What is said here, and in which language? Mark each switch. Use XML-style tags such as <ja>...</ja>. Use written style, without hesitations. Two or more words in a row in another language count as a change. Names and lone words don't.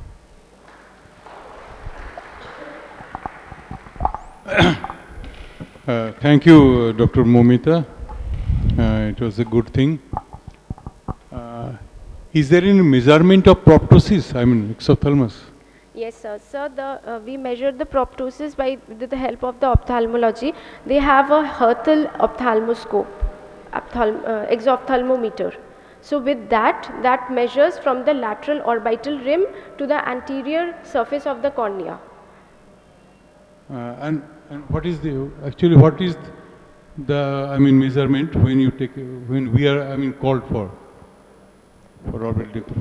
<en>Thank you, Dr. Momita. It was a good thing. Is there any measurement of proptosis, I mean exophthalmos? Yes, sir. Sir, we measured the proptosis with the help of the ophthalmology. They have a Hertel ophthalmoscope, exophthalmometer. So with that measures from the lateral orbital rim to the anterior surface of the cornea. And what is what is the measurement when you take, when we are called for orbital decompression?</en>